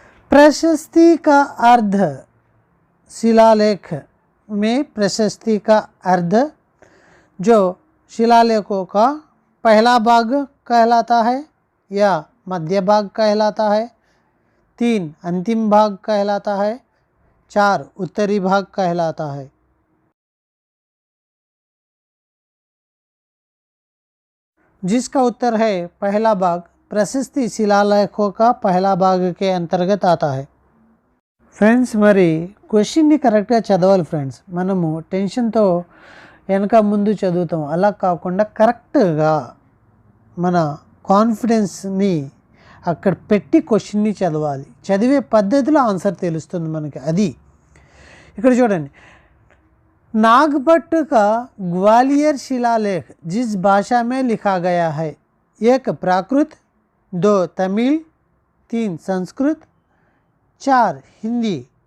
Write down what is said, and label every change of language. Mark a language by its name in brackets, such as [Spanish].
[Hindi] प्रशस्ति का अर्थ. शिलालेख में प्रशस्ति का अर्थ जो शिलालेखों का पहला भाग कहलाता है या मध्य भाग कहलाता है, 3 अंतिम भाग कहलाता है, 4 उत्तरी भाग कहलाता है. जिसका उत्तर है पहला भाग. प्रशस्ति शिलालेखों का पहला भाग के अंतर्गत आता है. [Telugu] ఫ్రెండ్స్, మరి క్వశ్చన్ని కరెక్ట్గా చదవాలి ఫ్రెండ్స్. మనము టెన్షన్తో వెనక ముందు చదువుతాం, అలా కాకుండా కరెక్ట్గా మన కాన్ఫిడెన్స్ని అక్కడ పెట్టి క్వశ్చన్ని చదవాలి. చదివే పద్ధతిలో ఆన్సర్ తెలుస్తుంది మనకి. అది ఇక్కడ చూడండి. [Hindi] नागभट्ट का ग्वालियर शिलालेख जिस भाषा में लिखा गया है? 1 प्राकृत, 2 तमिल, 3 संस्कृत, 4 हिंदी.